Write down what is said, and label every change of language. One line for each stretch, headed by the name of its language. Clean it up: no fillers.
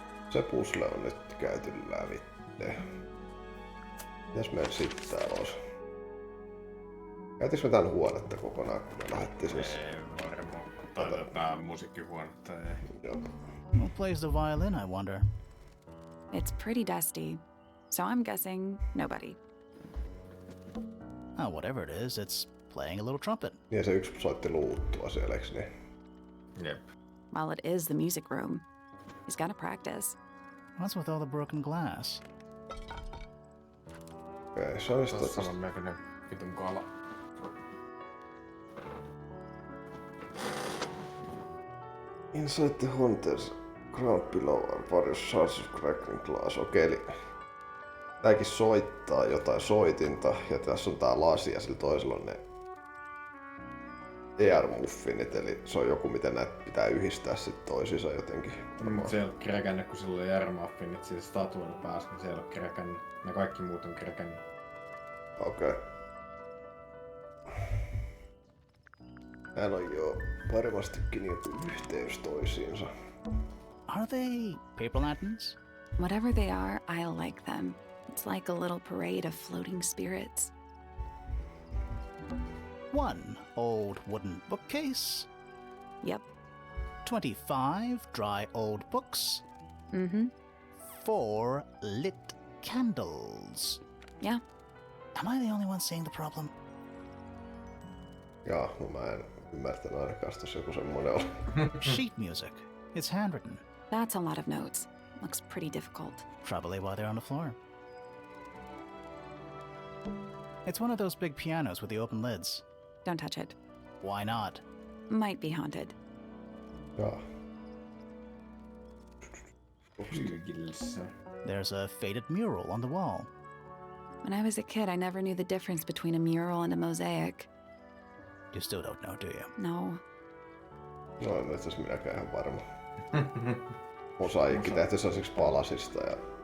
Finnish: Se puzzle on nyt käyty lävitte. Mitäs meillä sitten täällä olisi? Käytiinkö me tän huonetta kokonaan, kun me lähdettiin siis? Ei varmaan. Tai tää musiikkihuonetta ei. Joo.
English: Who plays the violin, I wonder? It's pretty dusty, so I'm guessing nobody. Oh, whatever it is, it's playing a little trumpet.
Finnish: Niin se yksi soitti luuttua siellä, eiks niin? Jep.
English: Well, it is the music room. He's gotta practice. What's with all the broken glass?
Finnish: Okei, se olisi Tuossa on näköinen vitun kala.
English: Inside the Hunters ground below are various shards of crackling glass.
Finnish: Okei, eli tääkin soittaa jotain soitinta ja tässä on tää lasi ja sillä toisella on ne air-muffinit, eli se on joku miten näitä pitää yhdistää sit toisiinsa jotenkin. Se ei ole kräkännyt, kun sillä oli air-muffinit sillä statuilla päässä, niin se ei ole kräkännyt. Ne kaikki muut on kräkännyt. Okei. Täällä on jo varmastikin joku yhteys toisiinsa.
English: Are they paper lanterns? Whatever they are, I like them. It's like a little parade of floating spirits. One old wooden bookcase. Yep. 25 dry old books. Mm-hmm. 4 lit candles. Yeah. Am I the only one seeing the problem?
Finnish: Jaa, no mä en ymmärtänyt ainakaan, jos joku semmonen oli.
English: Sheet music. It's handwritten. That's a lot of notes. Looks pretty difficult. Probably why they're on the floor. It's one of those big pianos with the open lids. Don't touch it. Why not? Might be haunted.
Finnish: Jaa. Hyykissä.
English: There's a faded mural on the wall. When I was a kid, I never knew the difference between a mural and a mosaic. You still don't know, do you? No.
Finnish: No en itse asiassa minäkään ihan varma. Mosaikki tehty sellaisiksi palasista ja...